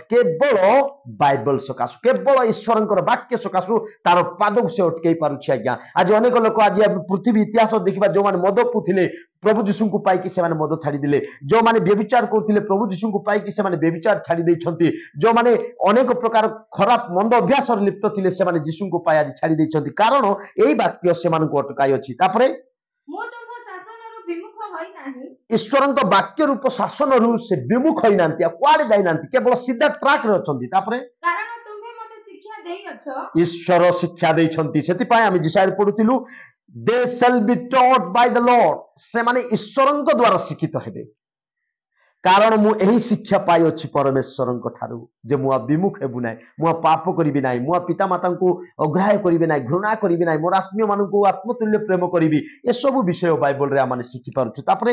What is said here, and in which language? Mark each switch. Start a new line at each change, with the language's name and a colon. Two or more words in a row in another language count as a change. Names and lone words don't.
Odia: କେବଳ ବାଇବଲ ସକାଶୁ କେବଳ ଈଶ୍ୱରଙ୍କର ବାକ୍ୟ ସକାଶୁ ତାର ପାଦକୁ ସେ ଅଟକେଇ ପାରୁଛି ଆଜ୍ଞା ଆଜି ଅନେକ ଲୋକ ଆଜି ପୃଥିବୀ ଇତିହାସ ଦେଖିବା ଯୋଉମାନେ ମଦ ପିଉଥିଲେ ପ୍ରଭୁ ଯୀଶୁଙ୍କୁ ପାଇକି ସେମାନେ ମଦ ଛାଡ଼ିଦେଲେ ଯୋଉମାନେ ବ୍ୟଭିଚାର କରୁଥିଲେ ପ୍ରଭୁ ଯୀଶୁଙ୍କୁ ପାଇକି ସେମାନେ ବ୍ୟଭିଚାର ଛାଡ଼ି ଦେଇଛନ୍ତି ଯୋଉମାନେ ଅନେକ ପ୍ରକାର ଖରାପ ମନ୍ଦ ଅଭ୍ୟାସରେ ଲିପ୍ତ ଥିଲେ ସେମାନେ ଯୀଶୁଙ୍କୁ ପାଇ ଆଜି ଛାଡ଼ି ଦେଇଛନ୍ତି କାରଣ এই ବାକ୍ୟ ସେମାନଙ୍କୁ ଅଟକାଇ ଅଛି ତାପରେ ମୁଁ ତୁମ୍ଭ ଶାସନରୁ ବିମୁଖ ହୋଇନାହିଁ ଈଶ୍ୱରଙ୍କ ବାକ୍ୟ ରୂପ ଶାସନରୁ ସେ ବିମୁଖ ହୋଇନାହାନ୍ତି ଆଉ କୁଆଡେ ଯାଇନାହାନ୍ତି କେବଳ ସିଧା ଟ୍ରାକରେ ଅଛନ୍ତି ତାପରେ କାରଣ ତୁମ୍ଭେ ମୋତେ ଶିକ୍ଷା ଦେଇଅଛ ଈଶ୍ୱର ଶିକ୍ଷା ଦେଇଛନ୍ତି ସେଥିପାଇଁ ଆମେ ଜିସାରେ ପଢୁଥିଲୁ
English: they shall be taught by the Lord
Odia: ସେମାନେ ଈଶ୍ୱରଙ୍କ ଦ୍ୱାରା ଶିକ୍ଷିତ ହେବେ କାରଣ ମୁଁ ଏହି ଶିକ୍ଷା ପାଇଅଛି ପରମେଶ୍ୱରଙ୍କ ଠାରୁ ଯେ ମୁଁ ବିମୁଖ ହେବୁ ନାହିଁ ମୁଁ ପାପ କରିବି ନାହିଁ ମୁଁ ପିତାମାତାଙ୍କୁ ଅଗ୍ରାହ୍ୟ କରିବି ନାହିଁ ଘୃଣା କରିବି ନାହିଁ ମୋର ଆତ୍ମୀୟମାନଙ୍କୁ ଆତ୍ମତୁଲ୍ୟ ପ୍ରେମ କରିବି ଏସବୁ ବିଷୟ ବାଇବଲରେ ଆମେ ଶିଖିପାରୁଛୁ ତାପରେ